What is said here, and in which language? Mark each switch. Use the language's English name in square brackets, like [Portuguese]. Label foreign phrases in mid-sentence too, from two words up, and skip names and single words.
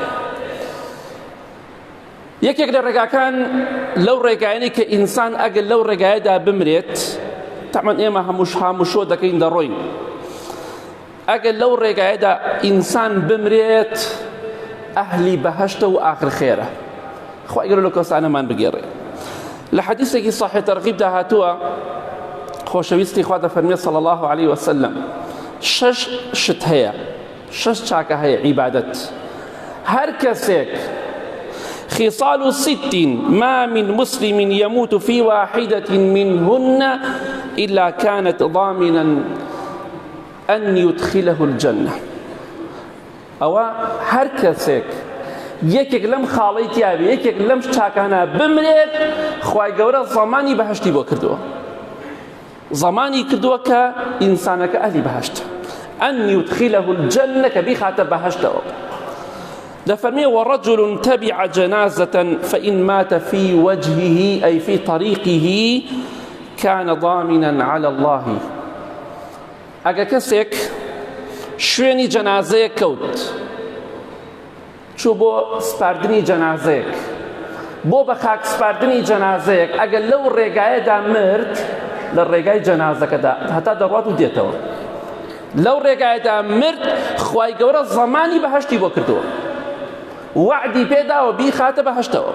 [Central Kurdish] یەکێک لە ڕێگاکان لەو ڕێگایانەی کە ئینسان ئەگەر لەو ڕێگایەدا بمرێت، تەمان ئێمە هەمووشۆ دەکەین دەڕۆین، ئەگەر لەو ڕێگایەدا ئینسان بمرێت ئەهلی بەهەشتە و ئاخر خێرە. خوای گەورە لەو کەسانەمان بگێڕێ. لە حەدیثێکی صحیح تەرغیبدا هاتووە، خۆشەویستی خوا دەفەرمێت [Arabic] صلی الله عليه وسلم [Central Kurdish] شش شت هەیە، شش چاکە هەیە عیبادەت. هەر کەسێک [Arabic] خصال ست ما من مسلم يموت في واحدة منهن إلا كانت ضامنا أن يدخله الجنة. [Central Kurdish] أو هر کەسێک یەکێک لەم خاڵەی تیابێ، یەکێک لەم چاکانە بمرێت، خوای گەورە زەمانی بەهەشتی بۆ کردووە، زەمانی کردووە کە ئینسانەکە ئەهلی بەهەشتە، [Arabic] أن يدخله الجنة [Central Kurdish] کە بیخاتە بەهەشتەوە. [Arabic] دفرمي ورجل تبع جنازة فإن مات في وجهه أي في طريقه كان ضامنا على الله. [Central Kurdish] ئەگە کەسێک شوێنی جەنازەیە کەوت، چوو بۆ سپاردنی جەنازەیەک، بۆ بە خاک سپاردنی جەنازەیەک، ئەگەر لەو ڕێگایەدا مرد، لە ڕێگای جەنازەکەدا هەتا دەڕوات و دێتەوە، لەو ڕێگایەدا مرد، خوای گەورە زەمانی بەهەشتی بۆ کردووە، وعدی پێداوە بیخاتە بەهەشتەوە.